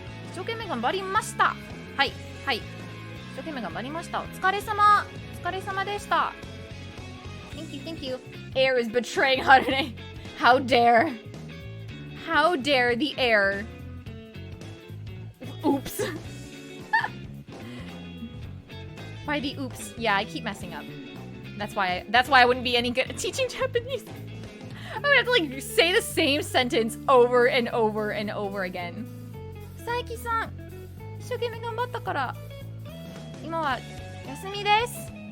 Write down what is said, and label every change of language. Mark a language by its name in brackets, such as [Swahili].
[Japanese] 一生懸命頑張りました。はい、はい。一生懸命頑張りました。お疲れ様。お疲れ様でした。 [English] Thank you, thank you. Air is betraying Harune. How dare. How dare the air. Oops. Why the oops? Yeah, I keep messing up. That's why I wouldn't be any good at teaching Japanese. I would have to like say the same sentence over and over and over again. [Japanese] Saiki-san, 一生懸命頑張ったから、今は休みです。